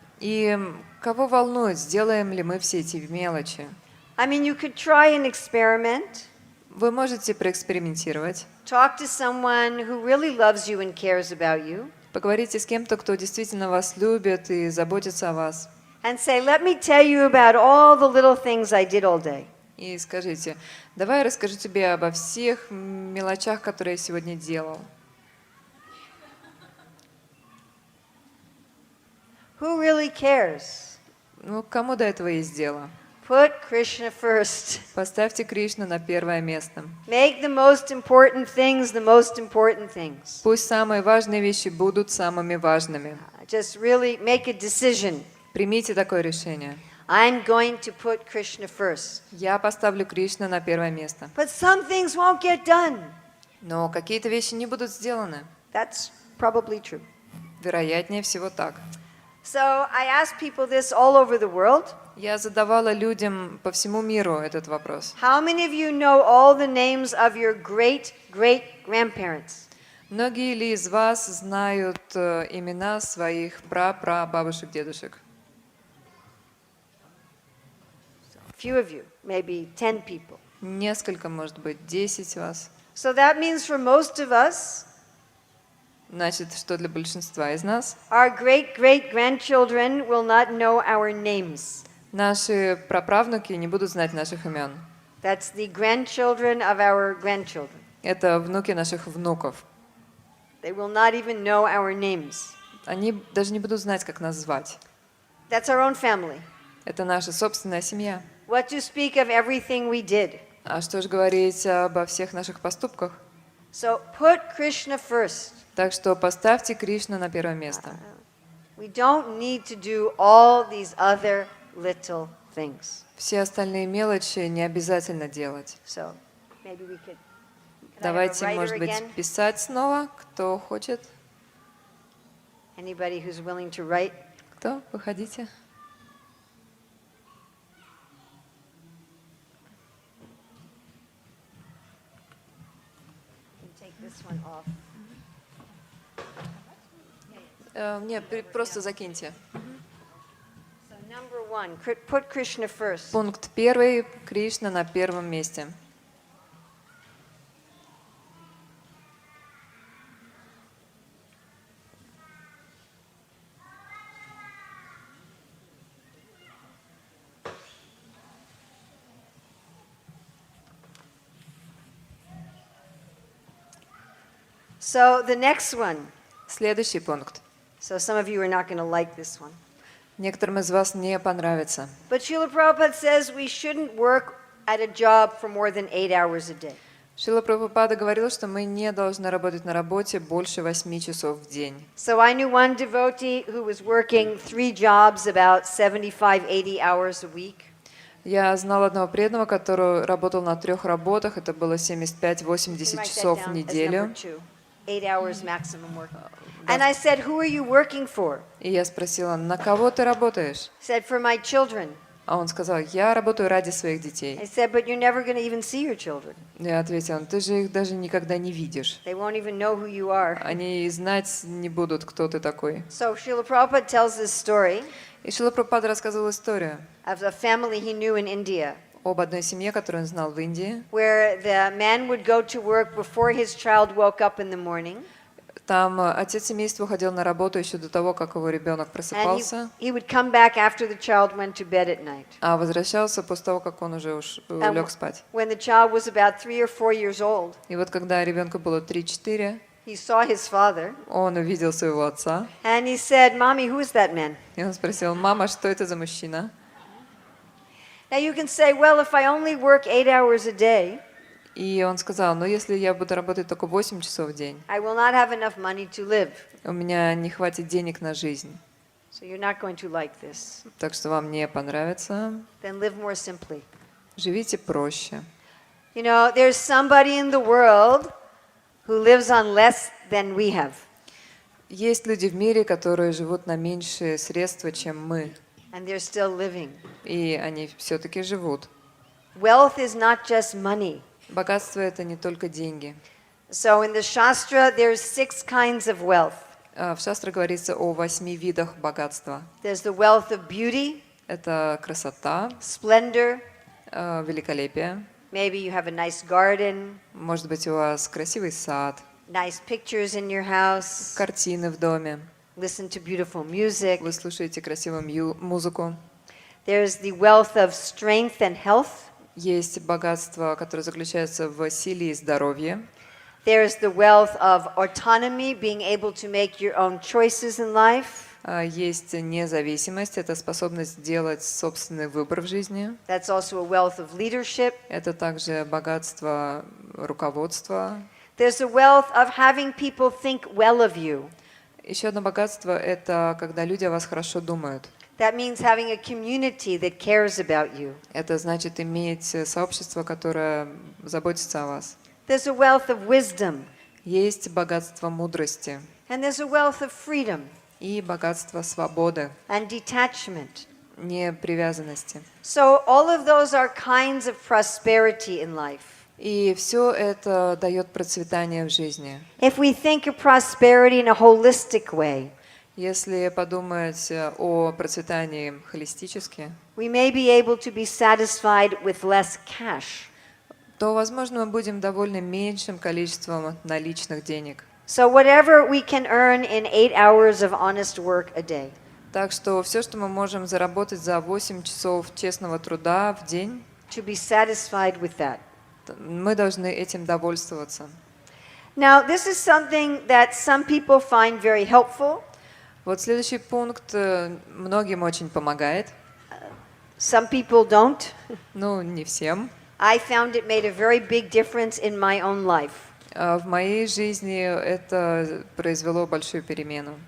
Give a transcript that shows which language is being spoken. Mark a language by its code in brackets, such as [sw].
[ru] И кого волнует, сделаем ли мы все эти мелочи? [en] I mean, you could try an experiment. [ru] Вы можете проэкспериментировать. [en] Talk to someone who really loves you and cares about you. [ru] Поговорите с кем-то, кто действительно вас любит и заботится о вас. [en] And say, let me tell you about all the little things I did all day. [ru] И скажите, давай я расскажу тебе обо всех мелочах, которые я сегодня делал. [en] Who really cares? [ru] Ну, кому до этого есть дело? [en] Put Krishna first. [ru] Поставьте Кришну на первое место. [en] Make the most important things the most important things. [ru] Пусть самые важные вещи будут самыми важными. [en] Just really make a decision. [ru] Примите такое решение. [en] I'm going to put Krishna first. [ru] Я поставлю Кришну на первое место. [en] But some things won't get done. [ru] Но какие-то вещи не будут сделаны. [en] That's probably true. [ru] Вероятнее всего так. [en] So I ask people this all over the world. [ru] Я задавала людям по всему миру этот вопрос. [en] How many of you know all the names of your great-great-grandparents? [ru] Многие ли из вас знают имена своих прапрабабушек, дедушек? [en] Few of you, maybe 10 people. [ru] Несколько, может быть, 10 вас. [en] So that means for most of us, [ru] Значит, что для большинства из нас [en] our great-great-grandchildren will not know our names. [ru] наши праправнуки не будут знать наших имен. [en] That's the grandchildren of our grandchildren. [ru] Это внуки наших внуков. [en] They will not even know our names. [ru] Они даже не будут знать, как нас звать. [en] That's our own family. [ru] Это наша собственная семья. [en] What to speak of everything we did. [ru] А что же говорить обо всех наших поступках? [en] So put Krishna first. [ru] Так что поставьте Кришну на первое место. [en] We don't need to do all these other little things. [ru] Все остальные мелочи не обязательно делать. [en] So maybe we could. Can I have a [ru] Давайте, [en] writer [ru] может быть, [en] again? [ru] писать снова, кто хочет. [en] Anybody who's willing to write? [ru] Кто? Выходите. [en] Take this one off. [ru] Нет, просто закиньте. [en] So number one, put Krishna first. [ru] Пункт первый. Кришна на первом месте. [en] So the next one. [ru] Следующий пункт. [en] So some of you are not going to like this one. [ru] Некоторым из вас не понравится. [en] But Srila Prabhupada says we shouldn't work at a job for more than 8 hours a day. [ru] Шрила Прабхупада говорил, что мы не должны работать на работе больше 8 часов в день. [en] So I knew one devotee who was working 3 jobs about 75-80 hours a week. [ru] Я знал одного преданного, который работал на 3 работах, это было [en] You can [ru] 75-80 [en] write that [ru] часов в [en] down as [ru] неделю. [en] number 2. 8 hours maximum work. And I said, who are you working for? [ru] И я спросила, на кого ты работаешь? [en] He said, for my children. [ru] А он сказал, я работаю ради своих [en] I [ru] детей. [en] said, but you're never going to even see your children. [ru] Я ответила, ты же их даже никогда не видишь. [en] They won't even know who you are. [ru] Они и знать не будут, кто ты такой. [en] So Srila Prabhupada tells this story [ru] И Шрила Прабхупада рассказывал историю [en] of a family he knew in India, [ru] об одной семье, которую он знал в Индии. [en] where the man would go to work before his child woke up in the morning. [ru] Там отец семейства ходил на работу еще до того, как его ребенок [en] And [ru] просыпался, [en] he would come back after the child went to bed at night. [ru] а возвращался после того, как он уже лег спать. [en] When the child was about 3 or 4 years old, [ru] И вот когда ребенку было 3-4, [en] he saw his father [ru] он увидел своего отца, [en] and he said, Mommy, who is that man? [ru] и он спросил, мама, что это за мужчина? [en] Now you can say, well, if I only work 8 hours a day, [ru] И он сказал, ну если я буду работать только 8 часов в день, [en] I will not have enough money to live. [ru] у меня не хватит денег на жизнь, [en] So you're not going to like this. [ru] так что вам не понравится. [en] Then live more simply. [ru] Живите проще. [en] You know, there's somebody in the world who lives on less than we have. [ru] Есть люди в мире, которые живут на меньшие средства, чем мы, [en] And they're still living. [ru] и они все-таки живут. [en] Wealth is not just money. [ru] Богатство — это не только деньги. [en] So in the Shastra, there's 6 kinds of wealth. [ru] В Шастре говорится о 8 видах богатства. [en] There's the wealth of beauty, [ru] Это красота, [en] splendor. [ru] великолепие. [en] Maybe you have a nice garden, [ru] Может быть, у вас красивый сад, [en] nice pictures in your house, [ru] картины в доме. [en] listen to beautiful music. [ru] Вы слушаете красивую музыку. [en] There's the wealth of strength and health. [ru] Есть богатство, которое заключается в силе и здоровье. [en] There's the wealth of autonomy, being able to make your own choices in life. [ru] Есть независимость, это способность делать собственный выбор в жизни. [en] That's also a wealth of leadership. [ru] Это также богатство руководства. [en] There's a wealth of having people think well of you. [ru] Еще одно богатство — это когда люди о вас хорошо думают. [en] That means having a community that cares about you. [ru] Это значит иметь сообщество, которое заботится о вас. [en] There's a wealth of wisdom. [ru] Есть богатство мудрости [en] And there's a wealth of freedom [ru] и богатство свободы, [en] and detachment. [ru] непривязанности. [en] So all of those are kinds of prosperity in life. [ru] И все это дает процветание в жизни. [en] If we think of prosperity in a holistic way, [ru] Если подумать о процветании холистически, [en] we may be able to be satisfied with less cash. [ru] то, возможно, мы будем довольны меньшим количеством наличных денег. [en] So whatever we can earn in 8 hours of honest work a day, [ru] Так что все, что мы можем заработать за 8 часов честного труда в день, [en] to be satisfied with that. [ru] мы должны этим довольствоваться. [en] Now, this is something that some people find very helpful. [ru] Вот следующий пункт многим очень помогает. [en] Some people don't. [ru] Ну, не всем. [en] I found it made a very big difference in my own life. [ru] В моей жизни это произвело большую перемену.